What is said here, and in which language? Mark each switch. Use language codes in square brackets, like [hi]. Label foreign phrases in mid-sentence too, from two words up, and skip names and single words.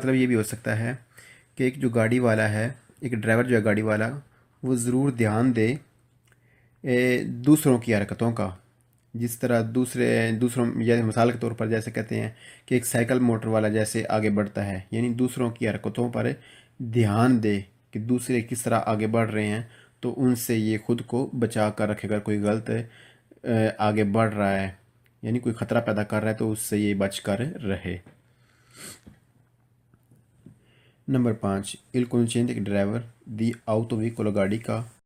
[ur] مطلب یہ بھی ہو سکتا ہے کہ ایک جو گاڑی والا ہے، ایک ڈرائیور جو ہے گاڑی والا، وہ ضرور دھیان دے دوسروں کی حرکتوں کا، جس طرح دوسروں یا مثال کے طور پر جیسے کہتے ہیں کہ ایک سائیکل موٹر والا جیسے آگے بڑھتا ہے، یعنی دوسروں کی حرکتوں پر دھیان دے کہ دوسرے کس طرح آگے بڑھ رہے ہیں، تو ان سے یہ خود کو بچا کر رکھے گا۔ کوئی غلط آگے بڑھ رہا ہے، یعنی کوئی خطرہ پیدا کر رہا ہے، تو اس سے یہ بچ کر رہے۔ نمبر 5، [it] il conducente il driver di autovicolo [ur] گاڑی کا